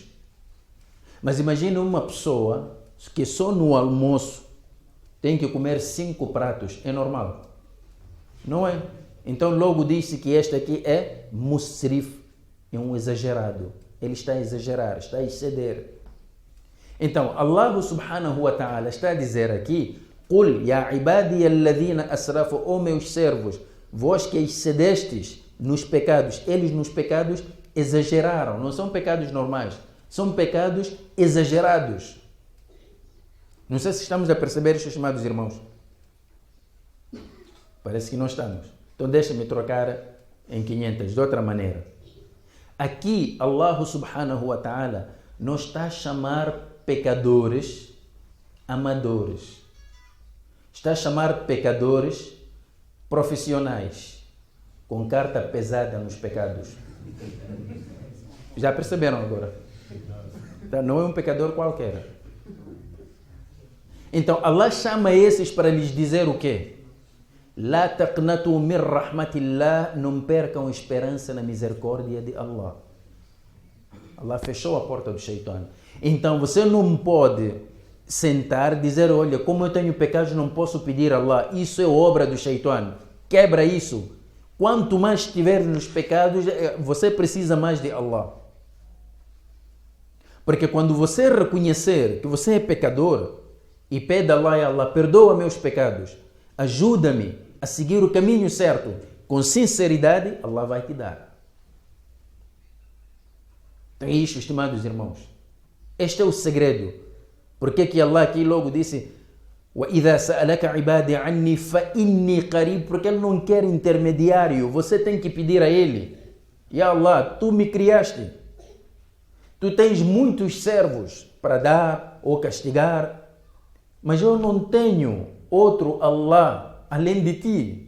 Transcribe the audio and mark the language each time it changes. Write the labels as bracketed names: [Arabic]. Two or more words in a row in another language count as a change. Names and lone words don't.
[Portuguese] Mas imagine uma pessoa que só no almoço tem que comer 5 pratos. É normal? Não é? Então logo disse que este aqui é musrif, é um exagerado. Ele está a exagerar, está a exceder. Então Allah [Arabic] سبحانه وتعالى [Portuguese] está a dizer aqui, [Arabic] قل يا عبادي الذين أسرفوا, [Portuguese] ó meus servos, vós que excedestes nos pecados. Eles nos pecados exageraram, não são pecados normais, são pecados exagerados. Não sei se estamos a perceber isto, estimados irmãos. Parece que não estamos. Então deixa-me trocar em 500, de outra maneira. Aqui, Allah [Arabic] سبحانه وتعالى [Portuguese] não está a chamar pecadores amadores. Está a chamar pecadores profissionais, com carta pesada nos pecados. Já perceberam agora? Não é um pecador qualquer. Então Allah chama esses para lhes dizer o quê? [Arabic] لا تقنطوا من رحمة الله, [Portuguese] não percam esperança na misericórdia de Allah. Allah fechou a porta do Shaitan. Então você não pode sentar e dizer, olha, como eu tenho pecados não posso pedir a Allah. Isso é obra do Shaitan. Quebra isso. Quanto mais estiver nos pecados, você precisa mais de Allah. Porque quando você reconhecer que você é pecador e pede a Allah, Allah, perdoa meus pecados, ajuda-me a seguir o caminho certo, com sinceridade, Allah vai te dar. Então é isto, estimados irmãos. Este é o segredo. Porque que Allah aqui logo disse, [Arabic] وَإِذَا سَأَلَكَ عِبَادِ عَنِّي فَإِنِّي قَرِيبٌ, [Portuguese] porque Ele não quer intermediário, você tem que pedir a Ele. [Arabic] يا الله, [Portuguese] Tu me criaste. Tu tens muitos servos para dar ou castigar, mas eu não tenho outro Allah além de Ti.